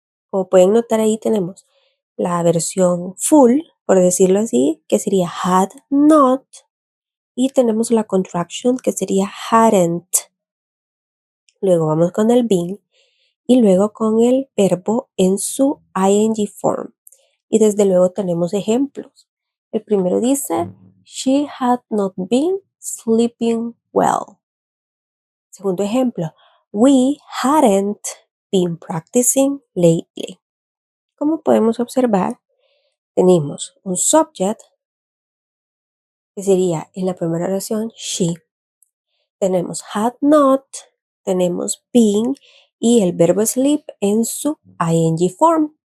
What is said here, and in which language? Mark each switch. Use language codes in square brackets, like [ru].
[es] Como pueden notar, ahí tenemos la versión full, por decirlo así, que sería had not, y tenemos la contraction, que sería hadn't. Luego vamos con el been y luego con el verbo en su ing form. Y desde luego tenemos ejemplos. El primero dice, [en] she had not been sleeping well. [es] Segundo ejemplo, [en] we hadn't been practicing lately. [es] Como podemos observar, tenemos un subject, que sería en la primera oración she. Tenemos had not, tenemos been y el verbo sleep en su ing form.